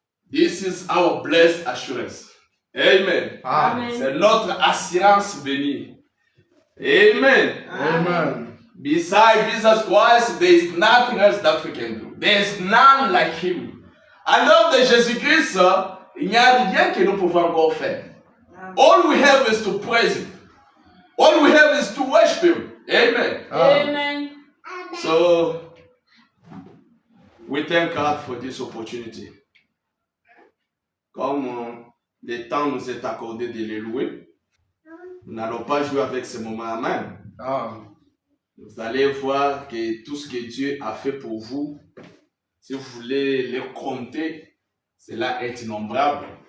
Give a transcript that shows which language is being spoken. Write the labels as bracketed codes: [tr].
[en] This is our blessed assurance. Amen. Amen. [fr] C'est notre assurance bénie. Amen. Amen. [en] Besides Jesus Christ, there is nothing else that we can do. There is none like Him. [fr] En dehors de Jésus-Christ, il n'y a rien que nous pouvons encore faire. [en] All we have is to praise Him. All we have is to worship Him. Amen. Amen. So, we thank God for this opportunity. [fr] Comme le temps nous est accordé de les louer, nous n'allons pas jouer avec ce moment même. Vous allez voir que tout ce que Dieu a fait pour vous, si vous voulez le compter, cela est innombrable.